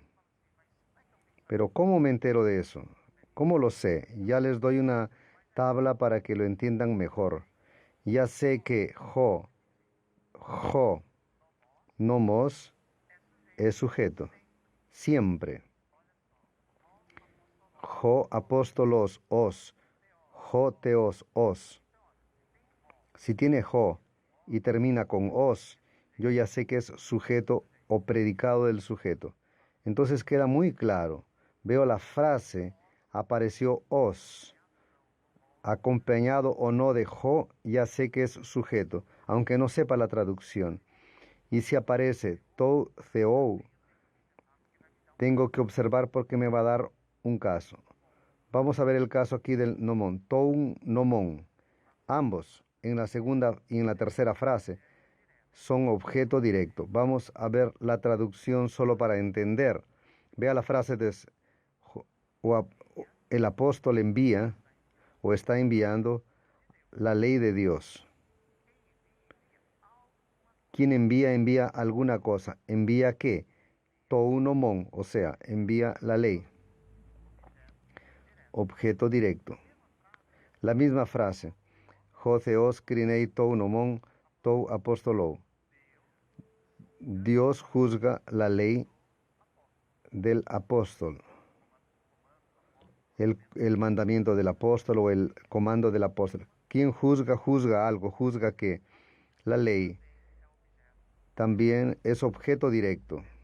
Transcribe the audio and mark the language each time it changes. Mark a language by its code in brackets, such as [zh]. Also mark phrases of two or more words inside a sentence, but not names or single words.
[es] Pero ¿cómo me entero de eso? ¿Cómo lo sé? Ya les doy una tabla para que lo entiendan mejor. Ya sé que [el] ὁ, νόμος, [es] es sujeto. Siempre. [el] Ὁ ἀπόστολος, ος. Ὁ θεός, ος. [es] Si tiene jo y termina con os, yo ya sé que es sujeto o predicado del sujeto. Entonces queda muy claro. Veo la frase, apareció os. Acompañado o no de jo, ya sé que es sujeto, aunque no sepa la traducción. Y si aparece [el] τοῦ θεοῦ, [es] tengo que observar porque me va a dar un caso. Vamos a ver el caso aquí del nomón, [el] τοῦ νόμον. [es] Ambos, en la segunda y en la tercera frase, son objeto directo. Vamos a ver la traducción solo para entender. Vea la frase de el apóstol envía o está enviando la ley de Dios. ¿Quién envía? Envía alguna cosa. ¿Envía qué? [el] Τοῦ νόμον, [es] o sea, envía la ley. Objeto directo. La misma frase. [el] Ὁ θεός κρίνει τοῦ νόμον τοῦ ἀποστόλου. [es] Dios juzga la ley del apóstol. El mandamiento del apóstol o el comando del apóstol. ¿Quién juzga? Juzga algo. Juzga que la ley también es objeto directo.